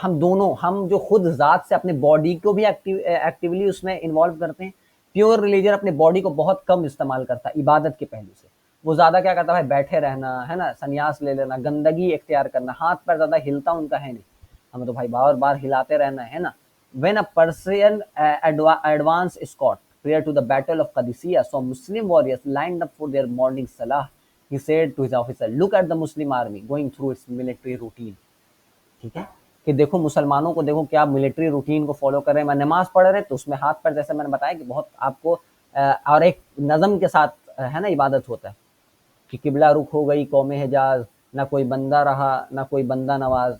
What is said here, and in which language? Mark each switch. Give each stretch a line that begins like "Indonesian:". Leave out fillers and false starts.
Urdu: ہم دونوں، ہم جو خود ذات سے اپنے باڈی کو بھی ایکٹیولی اس میں انوالو کرتے ہیں. پیور ریلیجن اپنے باڈی کو بہت کم استعمال کرتا ہے عبادت کے پہلو سے. وہ زیادہ کیا کرتا ہے، بیٹھے رہنا ہے نا، سنیاس لے لینا، گندگی اختیار کرنا، ہاتھ پر زیادہ ہلتا ان کا ہے نہیں. ہمیں تو بھائی بار بار ہلاتے رہنا ہے نا.
English: When a Persian advance escort prior to the battle of Qadisiyah saw Muslim warriors lined up for their morning salah, he said to his officer, look at the Muslim army going through its military routine.
Urdu: ٹھیک ہے، کہ دیکھو مسلمانوں کو، دیکھو کیا military routine کو follow کر رہے ہیں. میں نماز پڑھ رہے تو اس میں ہاتھ پر جیسے میں نے بتایا کہ بہت آپ کو اور ایک نظم کے ساتھ ہے نا عبادت ہوتا ہے کہ قبلہ رخ ہو گئی قوم حجاز، نہ کوئی بندہ رہا نہ کوئی بندہ نواز.